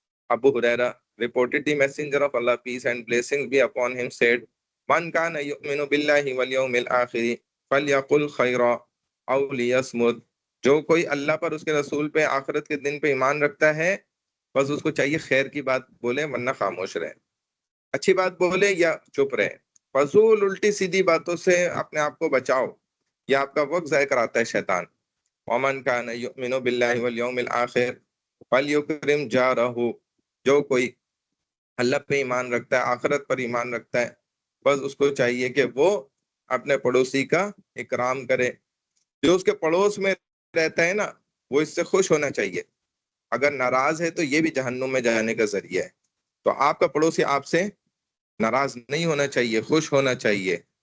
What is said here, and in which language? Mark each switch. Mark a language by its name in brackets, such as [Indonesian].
[English] ابو ہریرہ reported, the messenger of Allah, peace and blessings be upon him, said, [Arabic] من كان يؤمن بالله واليوم الآخر فليقل خيرا أو ليصمت. [Urdu] جو کوئی اللہ پر، اس کے رسول پہ، آخرت کے دن پہ ایمان رکھتا ہے، بس اس کو چاہیے خیر کی بات بولے ورنہ خاموش رہے، اچھی بات بولے یا چپ رہے. فضول الٹی سیدھی باتوں سے اپنے آپ کو بچاؤ، یہ آپ کا وقت ضائع کراتا ہے شیطان. [Arabic] ومن كان يؤمن بالله واليوم الآخر فليكرم جاره. [Urdu] جو کوئی اللہ پہ ایمان رکھتا ہے، آخرت پر ایمان رکھتا ہے، بس اس کو چاہیے کہ وہ اپنے پڑوسی کا اکرام کرے. جو اس کے پڑوس میں رہتا ہے نا وہ اس سے خوش ہونا چاہیے. اگر ناراض ہے تو یہ بھی جہنم میں جانے کا ذریعہ ہے. تو آپ کا پڑوسی آپ سے ناراض نہیں ہونا چاہیے، خوش ہونا چاہیے.